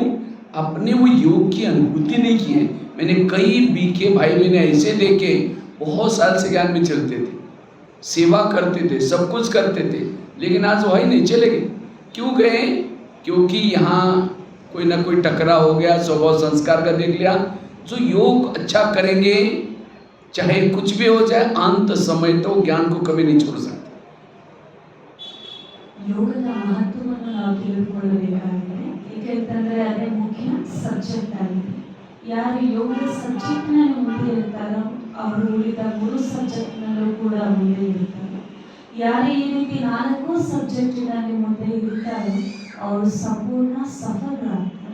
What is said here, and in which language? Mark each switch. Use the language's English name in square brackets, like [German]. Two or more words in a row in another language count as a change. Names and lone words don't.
[Hindi] आपने वो योग की अनुभूति नहीं की है। मैंने कई बीके भाई मैंने ऐसे देखे, बहुत साल से ज्ञान में चलते थे, सेवा करते थे, सब कुछ करते थे, लेकिन आज वही नहीं, चले गए। क्यों गए? क्योंकि यहाँ कोई ना कोई टकराव हो गया, स्वभाव संस्कार का देख लिया। जो योग अच्छा करेंगे, चाहे कुछ भी हो जाए, अंत समय तो ज्ञान को कभी नहीं छोड़ सकते। [Kannada] ಯೋಗದ ಮಹತ್ವವನ್ನು ನಾವು ತಿಳಿದುಕೊಳ್ಳಬೇಕಾಗಿದೆ. ಏಕೆಂತಂದ್ರೆ ಅದೇ ಮುಖ್ಯ ಸಬ್ಜೆಕ್ಟ್ ಆಗಿದೆ. ಯಾರು ಯೋಗದ ಸಬ್ಜೆಕ್ಟ್ ನಲ್ಲಿ ಮುಂದೆ ಇರ್ತಾರೋ ಅವರು ಉಳಿದ 3 ಸಬ್ಜೆಕ್ಟ್ ನಲ್ಲೂ ಕೂಡ ಮುಂದೆ ಇರ್ತಾರೆ. ಯಾರು ಈ ರೀತಿ 4 ಸಬ್ಜೆಕ್ಟ್ ನಲ್ಲಿ ಮುಂದೆ ಇರ್ತಾರೋ ಅವರು ಸಂಪೂರ್ಣ ಸಫಲರಾಗ್ತಾರೆ.